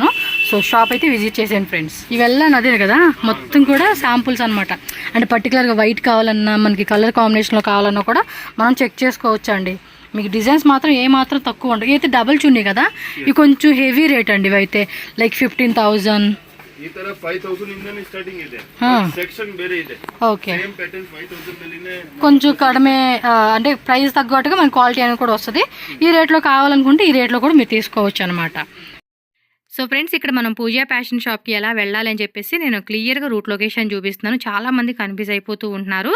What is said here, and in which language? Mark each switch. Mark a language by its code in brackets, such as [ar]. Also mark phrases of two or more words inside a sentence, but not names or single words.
[te] సో షాప్ అయితే విజిట్ చేసేయండి ఫ్రెండ్స్. ఇవెల్లా అదే కదా మొత్తం కూడా శాంపుల్స్ అనమాట. అంటే పర్టికులర్గా వైట్ కావాలన్నా మనకి కలర్ కాంబినేషన్లో కావాలన్నా కూడా మనం చెక్ చేసుకోవచ్చు అండి. మీకు డిజైన్స్ మాత్రం ఏమాత్రం తక్కువ ఉండవు. అయితే డబుల్ చున్నీ కదా ఇవి కొంచెం హెవీ రేట్ అండి. ఇవి అయితే లైక్ 15,000 [kn] ಈ ತರ 5000 ಇಂದನೇ ಸ್ಟಾರ್ಟಿಂಗ್ ಇದೆ. ಸೆಕ್ಷನ್ ಬೇರೆ ಇದೆ. [te] ఓకే సేమ్ ప్యాటర్న్ 5000 నల్లినే కొంచెం కడిమే అంటే ప్రైస్ తగ్గట్టుగా మన క్వాలిటీ అనేది కూడా వస్తుంది. ఈ రేట్లో కావాలనుకుంటే ఈ రేట్లో కూడా మీరు తీసుకోవచ్చు అనమాట. సో ఫ్రెండ్స్, ఇక్కడ మనం పూజా ఫ్యాషన్ షాప్కి ఎలా వెళ్ళాలి అని చెప్పేసి నేను క్లియర్గా [en] route location [te] చూపిస్తున్నాను. చాలామంది కన్ఫ్యూజ్ అయిపోతూ ఉంటున్నారు.